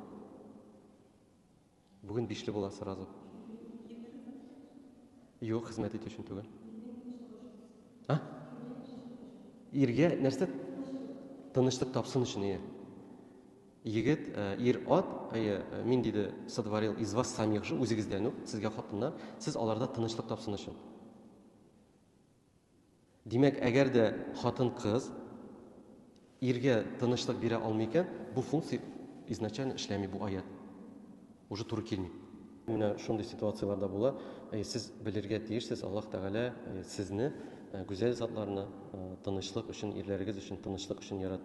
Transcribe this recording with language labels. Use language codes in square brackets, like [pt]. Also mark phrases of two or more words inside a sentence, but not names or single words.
[tt] Бүген бишле була сразу. Юк, хезмәт итү өчен түгел. Иргә нәрсә? Тынычлык тапсын өчен. Егет, ир-ат, мин диде, [ru] сотворил из вас самих же, [tt] үзегездән үк, сезгә хатыннар, сез аларда тынычлык тапсын өчен. Димәк, әгәр дә хатын-кыз иргә тынычлык бирә алмый икән, бу функция изначально эшләми, бу аят. Уже туры килми. Менә шундый ситуацияларда була. Сез белергә тиешсез, Аллаһ Тәгалә сезне гүзәл затларны, тынычлык өчен, ирләрегез өчен, тынычлык өчен яратты.